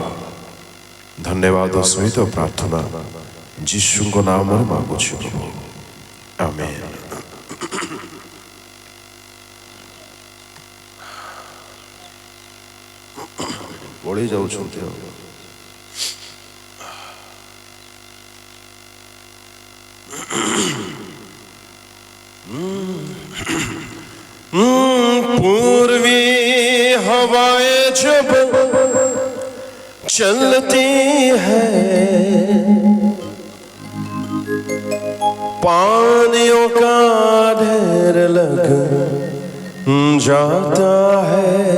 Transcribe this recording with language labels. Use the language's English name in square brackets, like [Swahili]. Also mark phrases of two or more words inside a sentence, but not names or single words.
[Odia] ଧନ୍ୟବାଦ ସହିତ ପ୍ରାର୍ଥନା ଯୀଶୁଙ୍କ ନାମରେ ମାଗୁଛୁ ପ୍ରଭୁ, ଆମେନ୍। ପଳେଇ ଯାଉଛନ୍ତି ଆଉ। [Hindi] पूर्वी हवाएं जब चलती है, पानियों का ढेर लग जाता है।